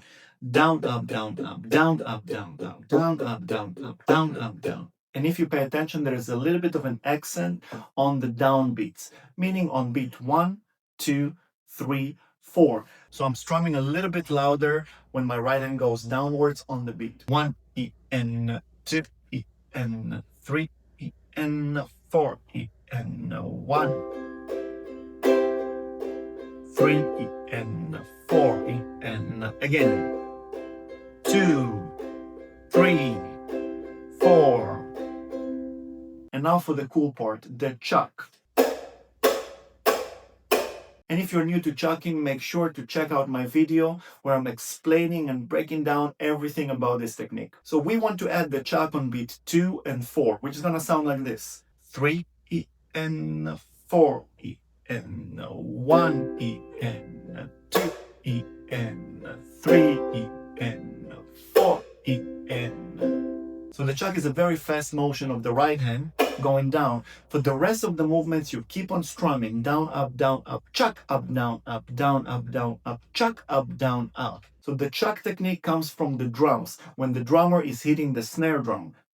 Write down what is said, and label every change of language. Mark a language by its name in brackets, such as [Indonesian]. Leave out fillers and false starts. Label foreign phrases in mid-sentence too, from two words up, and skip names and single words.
[English] Down, up, down, up, down, up, down, down, down, up, down, up, down, up, down. And if you pay attention, there is a little bit of an accent on the down beats, meaning on beat 1, 2, 3, 4. So I'm strumming a little bit louder when my right hand goes downwards on the beat. 1, E, N, 2, E, N, 3, E, N, 4, E, N, 1, 3, E, N, 4, E, N, again, 2, 3, 4. And now for the cool part, the chuck. And if you're new to chucking, make sure to check out my video where I'm explaining and breaking down everything about this technique. So we want to add the chuck on beat 2 and 4, which is gonna sound like this. 3, E, N, 4, E, N, 1, E, N, 2, E, N, 3, E, N, 4, E, N. So the chuck is a very fast motion of the right hand going down. For the rest of the movements, you keep on strumming down, up, chuck, up, down, up, chuck, up, down, up. So the chuck technique comes from the drums when the drummer is hitting the snare drum.